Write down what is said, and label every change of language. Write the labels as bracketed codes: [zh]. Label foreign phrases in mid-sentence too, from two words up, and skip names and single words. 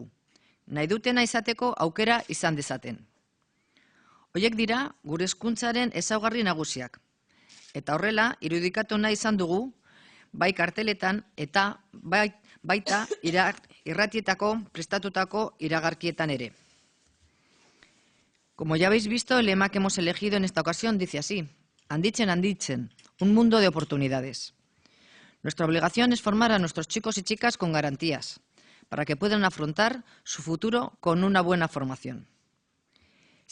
[eu] Nahi dutena izateko aukera izan dezaten. Horiek dira gure hezkuntzaren ezaugarri nagusiak. Eta horrela, irudikatu nahi izan dugu, bai karteletan eta baita irratietako prestatutako iragarkietan ere. [es] Como ya habéis visto, el lema que hemos elegido en esta ocasión dice así: Handitzen, un mundo de oportunidades. Nuestra obligación es formar a nuestros chicos y chicas con garantías, para que puedan afrontar su futuro con una buena formación.